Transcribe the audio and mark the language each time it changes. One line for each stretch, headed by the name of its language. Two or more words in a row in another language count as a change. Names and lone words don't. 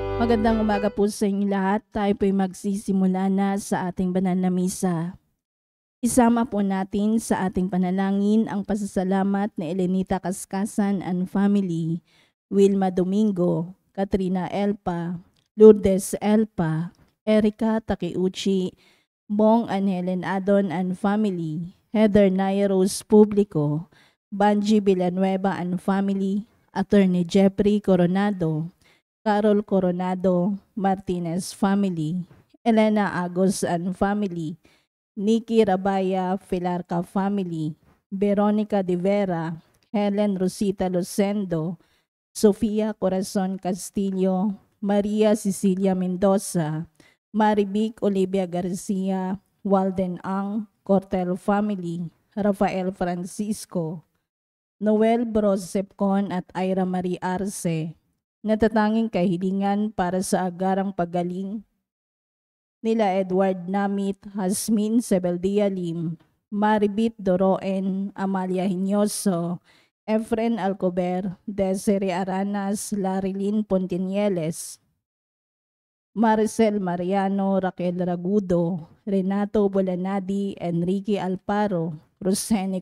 Filipino: Magandang umaga po sa inyo lahat. Tayo po'y magsisimula na sa ating banal na misa. Isama po natin sa ating panalangin ang pasasalamat ni Elenita Kaskasan
English: and family,
Filipino: Wilma Domingo, Katrina Elpa, Lourdes Elpa, Erica Takeuchi, Bong and Helen Adon
English: and family,
Filipino: Heather Nairos Publico, Banji Villanueva and family, Attorney Jeffrey Coronado, Carol Coronado Martinez family, Elena Agos
English: and family,
Filipino: Nikki Rabaya Filarca family, Veronica De Vera, Helen Rosita Lucendo, Sofia Corazon Castillo, Maria Cecilia Mendoza, Marivic Olivia Garcia, Walden Ang, Cortel family, Rafael Francisco, Noel Brosepcon at Ira Marie Arce. Natatanging kahilingan para sa agarang paggaling nila Edward Namit, Hasmin Sebeldia Lim, Maribit Doroen, Amalia Hinyoso, Efren Alcober, Desiree Aranas, Larilyn Pontinieles, Maricel Mariano, Raquel Ragudo, Renato Bolanadi, Enrique Alparo, Rosene